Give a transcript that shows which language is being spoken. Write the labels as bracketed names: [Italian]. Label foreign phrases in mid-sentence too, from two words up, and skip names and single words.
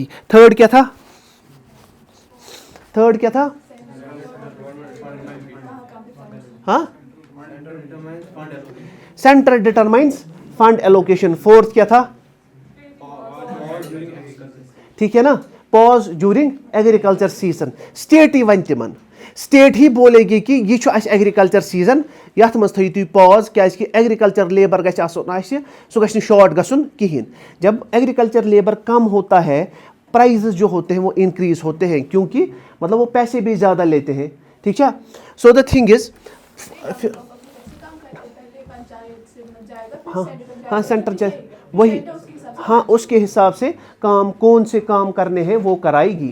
[English] third क्या था, हाँ, center determines fund allocation. [Hindi] फोर्थ क्या था, ठीक है ना, [English] pause during agriculture season. [Kashmiri] स्टेट ही वन तिमन, [Hindi] स्टेट ही बोलेगी कि यह एग्रीकल्चर सीजन, [Kashmiri] यथ मज थो तुम पॉज, क्या एग्रीकल्चर लेबर गो सह गि शॉर्ट गसन कहें। [Hindi] जब एग्रीकल्चर लेबर कम होता है, प्राइजेस जो होते हैं वो इंक्रीज होते हैं, क्योंकि मतलब वो पैसे भी ज़्यादा लेते हैं, ठीक है। [English] so the thing is, [Hindi] हाँ सेंटर जाए वही, हाँ उसके हिसाब से काम कौन से काम करने हैं वो कराएगी।